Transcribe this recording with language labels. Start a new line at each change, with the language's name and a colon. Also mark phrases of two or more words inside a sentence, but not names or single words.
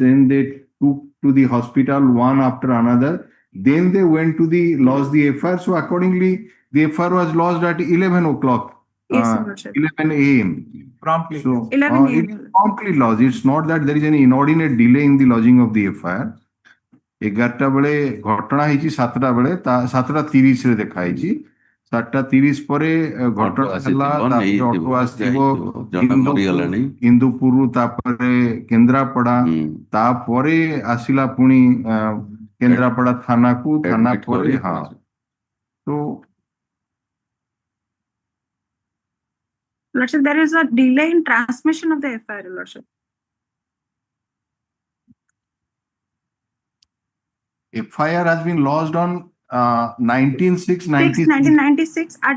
English: Then they took to the hospital one after another. Then they went to lodge the FIR. So accordingly, the FIR was lodged at 11 o'clock. Yes, Your Lordship. 11 a.m. Promptly. So 11 it's a.m. promptly lodged. It's not that there is any inordinate delay in the lodging of the FIR.
Odia: 11ଟା ବେଳେ ଘଟଣା ହେଇଛି 7ଟା ବେଳେ 7:30 ରେ ଦେଖା ହେଇଛି 7:30 ପରେ ଘଟଣା ହେଲା ତାପରେ ଅଟୋ ଆସିଥିବ ଇନ୍ଦୁପୁରରୁ ତାପରେ କେନ୍ଦ୍ରାପଡ଼ା ତାପରେ ଆସିଲା ପୁଣି କେନ୍ଦ୍ରାପଡ଼ା ଥାନାକୁ ଥାନା ପରେ ହଁ ତ
English: Lordship, there is a delay in transmission of the FIR, Your Lordship. FIR has been lodged on 19/6/96. 1996 at